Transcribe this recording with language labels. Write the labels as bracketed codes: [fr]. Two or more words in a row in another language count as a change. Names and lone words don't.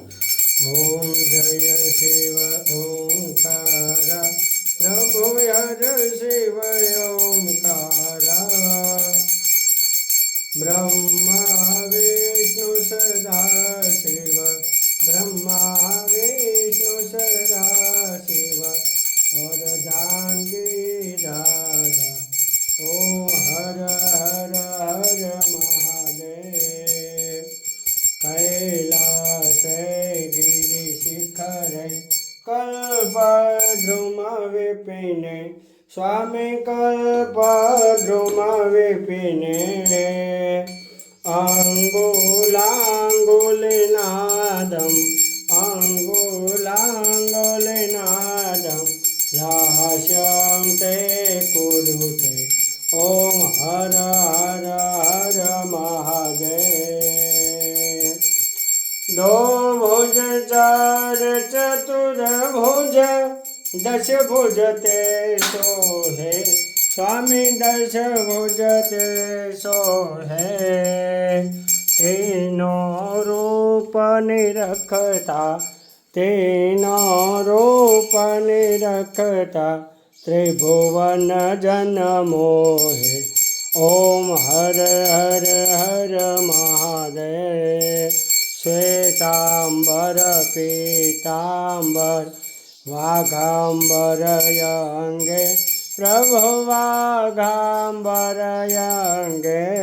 [hi] ओम जय शिव ओमकारा प्रभु हर शिव ओमकारा ब्रह्मा विष्णु सदा शिव ब्रह्मा विष्णु सदा शिव अर्धांगी दादा ओम हर हर हर महादेव [sa] कैलासे गिरिशिखरे कल्पद्रुम विपिने स्वामी कल्पद्रुम विपिने अङ्गुलाङ्गुलिनादम् अङ्गुलाङ्गुलिनादम् लास्यं ते कुरुते ॐ हर हर हर [hi] महादेव दो भुज चार चतुर्भुज दश भुज ते सोहे स्वामी दश भुज ते सोहे तीनों रूप निरखता तीनों रूप निरखता त्रिभुवन जन मोहे ओम हर हर हर महादेव श्वेतांबर पीतांबर वाघांबर अंगे प्रभु वाघांबर अंगे